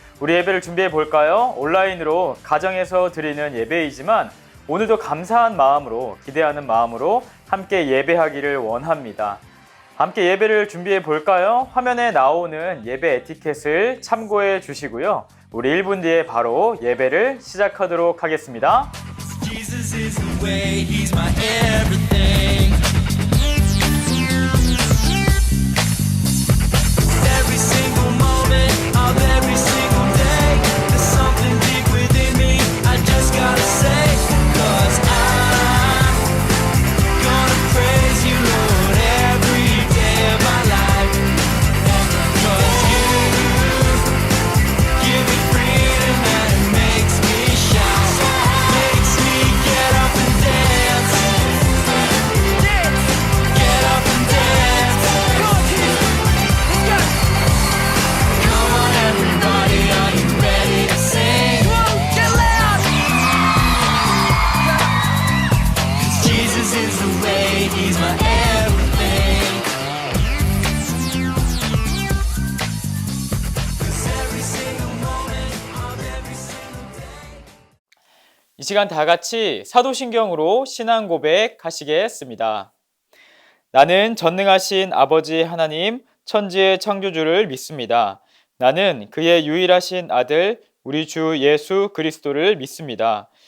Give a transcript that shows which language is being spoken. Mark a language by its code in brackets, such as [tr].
[ko] 우리 예배를 준비해 볼까요? 온라인으로 가정에서 드리는 예배이지만 오늘도 감사한 마음으로 기대하는 마음으로 함께 예배하기를 원합니다. 함께 예배를 준비해 볼까요? 화면에 나오는 예배 에티켓을 참고해 주시고요. 우리 1분 뒤에 바로 예배를 시작하도록 하겠습니다. [en] Jesus is the way, he's my everything. Every single moment of every single day, there's something deep within me, I just gotta say, 'cause I'm gonna praise you, Lord, every day of my life. 'Cause you give me freedom and it makes me shout, makes me get up and dance, get up and dance. Come on everybody, are you ready to sing? Get loud! 'Cause Jesus is the way, he's my everything. 'Cause every single moment of every single day. [ko] 이 시간 다 같이 사도신경으로 신앙 고백하시겠습니다. 나는 전능하신 아버지 하나님, 천지의 창조주를 믿습니다. 나는 그의 유일하신 아들, 우리 주 예수 그리스도를 믿습니다.